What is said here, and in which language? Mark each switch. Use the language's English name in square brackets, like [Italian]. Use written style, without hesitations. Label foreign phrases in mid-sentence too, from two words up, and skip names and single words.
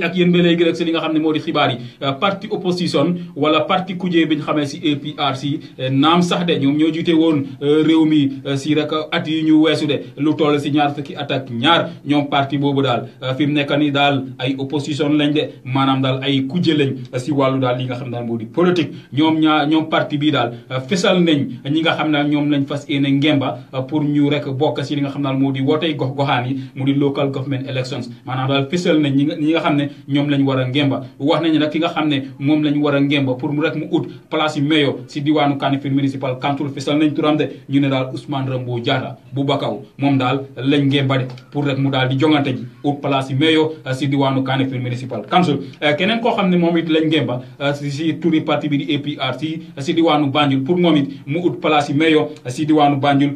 [Wolof] ak yéen ba léegi rek si li nga xam ne moo di xibaar yi [French] parti opposition [Wolof] wala parti kujee bi ñu xamee si APRC naam sax de ñoom ñoo jiite woon réew mi si rek at yi ñu weesu de lu toll si ñaar fukki at ak ñaar ñoom parti boobu daal fi mu nekk ni daal ay opposition lañ de maanaam daal ay kuje lañ si wàllu daal li nga xam ne daal moo di politique ñoom parti bii daal fesal nañ ñi nga xam ne ñoom lañ fas yéene ngemba pour ñu rek bokk si li nga xam ne daal moo di wootey gox-goxaan yi mu di [English] local government elections [Wolof] maanaam daal fesal nañ ñi nga xam ne ñoom lañ war a ngemba wax nañu nag ki nga xam ne moom lañ war a ngemba pour mu rek mu ut place yi mayo si diwaanu Kanifing municipal council fisal nañ turam de ñu ne daal Ousmane Rambo Diatta bu Bakaw moom daal lañ ngemba de pour rek mu daal di jongante ji ut place yi mayo si diwaanu Kanifing municipal council keneen koo xam ne moom it lañ ngemba si turi parti bi di APRC si diwaanu Banjul pour moom it mu ut place yi mayo si diwaanu Banjul